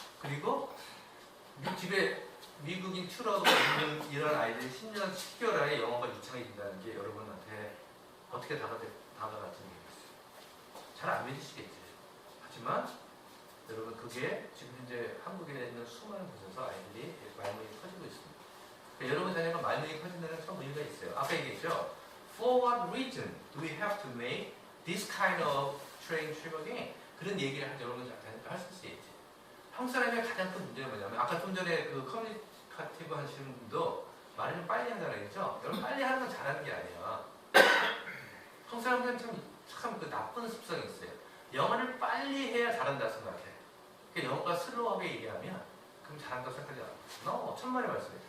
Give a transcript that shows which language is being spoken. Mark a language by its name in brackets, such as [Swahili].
[Korean] 그리고 집에 미국인 튜러가 있는 이런 아이들이 10년, 10개월 안에 영어가 유창이 된다는 게 여러분한테 어떻게 다가갈지 모르겠어요. 잘 안 믿으시겠지. 하지만 여러분 그게 지금 현재 한국에 있는 수많은 곳에서 아이들이 말문이 커지고 있습니다. 그러니까 여러분 자녀가 말문이 커진 데는 참 이유가 있어요. 아까 얘기했죠. [English] For what reason do we have to make this kind of train trip again? [Korean] 그런 얘기를 여러분 할 수 있지. 한국 사람의 가장 큰 문제는 뭐냐면 아까 좀 전에 그 커뮤니케이티브 하시는 분도 말을 빨리 한다는 얘기죠. 여러분 빨리 하는 건 잘하는 게 아니야. 한국 사람들은 참 그 나쁜 습성이 있어요. 영어를 빨리 해야 잘한다 생각해. 그러니까 영어가 슬로우하게 얘기하면 그럼 잘한다고 생각하지 않아. 너 천만에 말씀해.